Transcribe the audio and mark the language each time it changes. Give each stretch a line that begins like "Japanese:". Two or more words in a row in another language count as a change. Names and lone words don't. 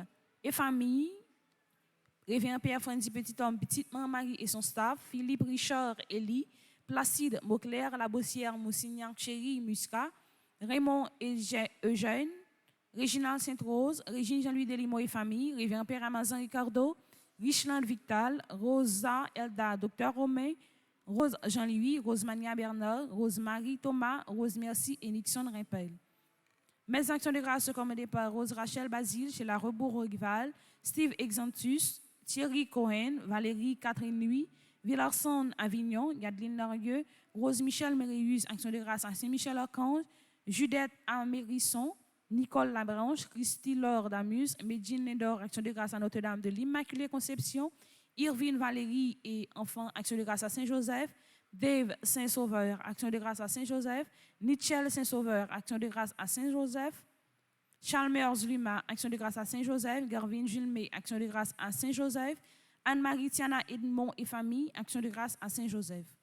French: et famille, Révérend Pierre Frandy Petit-Homme, Petite-Maman Marie et son staff, Philippe Richard Elie, Placide Mauclair, La Bossière Moussignan Chéri Muscat, Raymond Eugène, Réginald Sainte-Rose, Régine Jean-Louis Delimo et famille, Révérend Père Amazon Ricardo, Richland Victal, Rosa Elda Docteur Romain, Rose Jean-Louis, Rosemania Bernard, Rose-Marie Thomas, Rose Merci et Nixon Rimpel. Mes actions de grâce sont commandées par Rose Rachel Basile chez la Rebourg Rival, Steve Exantus, Thierry Cohen, Valérie Catherine Louis, Villarson Avignon, Yadeline Larieux, Rose Michel Mérius, Action de grâce à Saint-Michel-Archange, Judette Amérisson, Nicole Labranche, Christy Laure Damus, Medjine Lindor, Action de grâce à Notre-Dame de l'Immaculée Conception, Irvine Valérie et enfants, Action de grâce à Saint-Joseph, Dave Saint-Sauveur, Action de grâce à Saint-Joseph, Nichel Saint-Sauveur, Action de grâce à Saint-Joseph, Chalmers Luma, Action de grâce à Saint-Joseph, Garvin Julmé, Action de grâce à Saint-Joseph, Anne-Marie Tiana Edmond et famille, Action de grâce à Saint-Joseph.